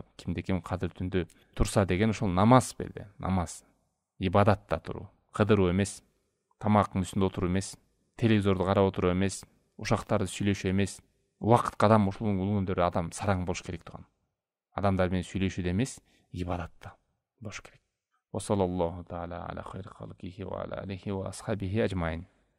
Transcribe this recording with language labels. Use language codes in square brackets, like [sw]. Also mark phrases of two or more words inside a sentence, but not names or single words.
[ky] Кимде-ким кадыр түндө турса деген ошол намаз берди. Намаз. Ибадатта туруу. Кыдыруу эмес, тамактын үстүндө отуруу эмес, телевизорду карап отуруу эмес, ушактарды сүйлөшүү эмес. Убакытка адам ушул күндөрү адам сараң болуш керек турган. Адамдар менен сүйлөшүүдө эмес, ибадатта болуш керек. [ar] وصلى الله تعالى على خير خلقه وعلى آله وأصحابه أجمعين.